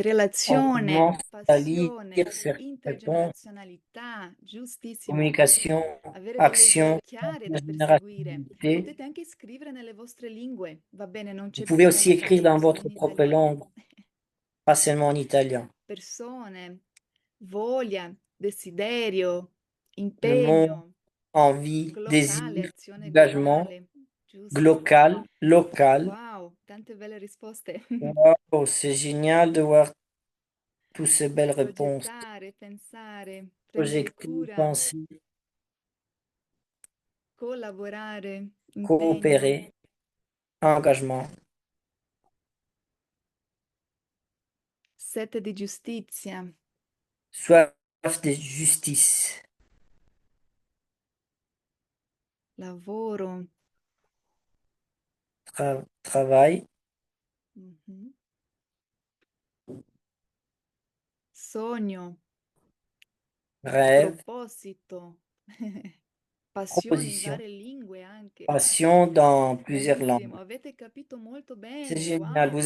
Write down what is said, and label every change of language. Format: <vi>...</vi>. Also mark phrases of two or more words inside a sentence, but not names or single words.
<fr>On</fr> <it>relazione,</it> <fr>commence à lire</fr> <it>passione,</it> <fr>certaines réponses.</fr> <it>intergenerazionalità, giustissimo.</it> <fr>Communication,</fr> <it>Avere delle idee</it> <fr>action,</fr> <it>chiare da perseguire.</it> <fr>générosité.</fr> <it>Potete anche scrivere nelle vostre lingue, va bene, non</it> <fr>Vous</fr> <it>c'è</it> <fr>pouvez aussi</fr> <it>problema,</it> <fr>écrire</fr> <it>fatelo</it> <fr>dans</fr> <it>solo</it> <fr>votre</fr> <it>in</it> <fr>propre</fr> <it>italiano.</it> <fr>langue, pas seulement en italien.</fr> <it>Persone, voglia, desiderio,</it> <fr>Le mot</fr> <it>impegno,</it> <fr>envie,</fr> <it>globale,</it> <fr>désir,</fr> <it>azione</it> <fr>engagement,</fr> <it>globale, giusto?</it> <fr>local, local.</fr> <it>Wow, tante belle risposte.</it> <fr>Wow, c'est génial de voir toutes ces belles réponses.</fr> <it>Progettare, pensare, prendere</it> <fr>Projeter,</fr> <it>cura,</it> <fr>penser.</fr> <it>Collaborare, impegno,</it> <fr>coopérer, engagement,</fr> <it>sete di giustizia,</it> <fr>soif de justice,</fr> <it>lavoro,</it> <fr>travail,</fr> <it>mhm, sogno,</it> <fr>rêve,</fr> <it>proposito, passione in</it> <fr>proposition,</fr> <it>varie lingue anche.</it> <fr>passion dans plusieurs</fr> <it>Bravissimo,</it> <fr>langues.</fr> <it>avete capito molto</it> <fr>C'est</fr> <it>bene,</it> <fr>génial, wow.</fr>